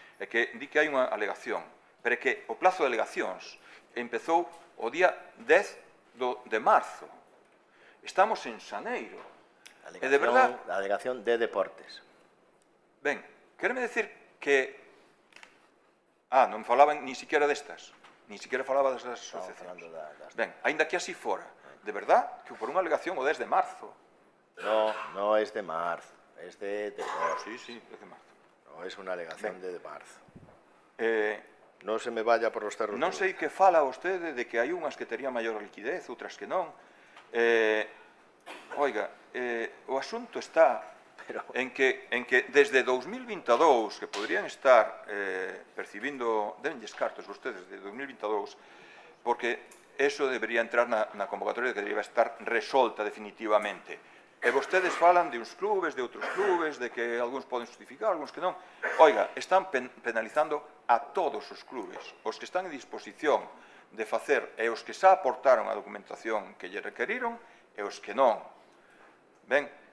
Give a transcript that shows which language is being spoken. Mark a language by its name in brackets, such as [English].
[Galician] É que di que hai unha alegación, pero é que o plazo de alegacións empezou o día 10 de marzo. Estamos en xaneiro. [Spanish] La delegación de deportes. [Galician] Ben, quéreme decir que... non falaban ni siquiera destas. Ni siquiera falaba das asociacións. Ben, ainda que así fora. De verdad, que por unha alegación o 10 de marzo. [Spanish] No es de marzo. Es de deportes. Sí, es de marzo. No es una alegación de marzo. Non se me vaya por los cerros. [Galician] Non sei que fala vostede de que hai unhas que terían maior liquidez, outras que non. Oiga, o asunto está en que desde 2022, que podrían estar percibindo, denlles cartos vostedes de 2022, porque eso debería entrar na convocatoria que debería estar resolta definitivamente. E vostedes falan de uns clubes, de outros clubes, de que algúns poden justificar, algúns que non. Oiga, están penalizando a todos os clubes, os que están en disposición de facer e os que xa aportaron a documentación que lle requeriron e os que non. Ben,